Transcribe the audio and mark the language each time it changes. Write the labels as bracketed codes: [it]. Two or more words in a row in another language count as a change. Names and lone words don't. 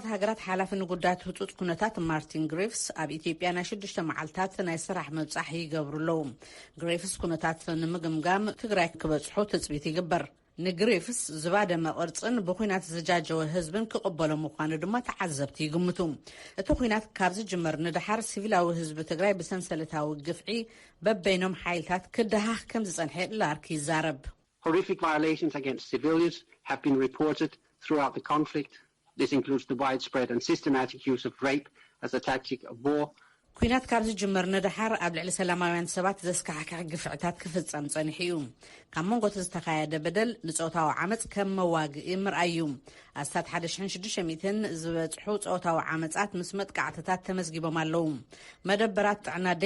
[ti] ሃገራት ሓላፊ ንጉዳያት ህጹጽ ኩነታት ማርቲን ግሪፍስ ኣብ ኢትዮጵያ ናይ 6 መዓልታት ናይ ስራሕ መብጻሕ ይገብሩለው ግሪፍስ ኩነታት ንምግምጋም ትግራይ ክበጽሑ ትጽቢት ይግበር ንግሪፍስ ዝባደመ ቅርጽን ብኩናት ዝጃጀወ ህዝብን ክቕበሎ ምዃኑ ድማ ተዓዘብቲ ይግምቱ እቲ ኩናት ካብ ዝጅመር ንድሓር ሲቪላዊ ህዝቢ ትግራይ ብሰንሰለታዊ ግፍዒ በበይኖም ሓይልታት ክደሃኽ ከም ዝጸንሐ ላርክ ይዛረብ [en] Horrific violations against civilians have been reported throughout the conflict. This includes the widespread and systematic use of rape as a tactic of war. [ti] ኩናት ካብ ዝጅመር ንድሓር ኣብ ልዕሊ ሰላማውያን ሰባት ዘስካሕክሕ ግፍዕታት ክፍጸም ጸኒሑ እዩ ካብ መንጎ ዝተኻየደ በደል ንጾታዊ ዓመጽ ከም መዋግኢ ምርኣይ እዩ ኣስታት 1600 ዝበጽሑ ጾታዊ ዓመጻት ምስ መጥቃዕትታት ተመዝጊቦም ኣለዉ መደበራት ጥዕና ደይ